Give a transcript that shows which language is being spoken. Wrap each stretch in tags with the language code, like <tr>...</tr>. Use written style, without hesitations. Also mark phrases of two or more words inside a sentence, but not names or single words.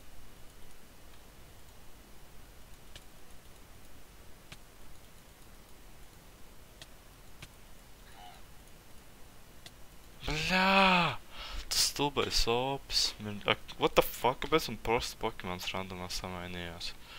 <lv>Bļā! Tas stulbais ops.</lv> <en>What the fuck?</en> <lv>Kāpēc man prosti Pokemons randomā samainījās?</lv>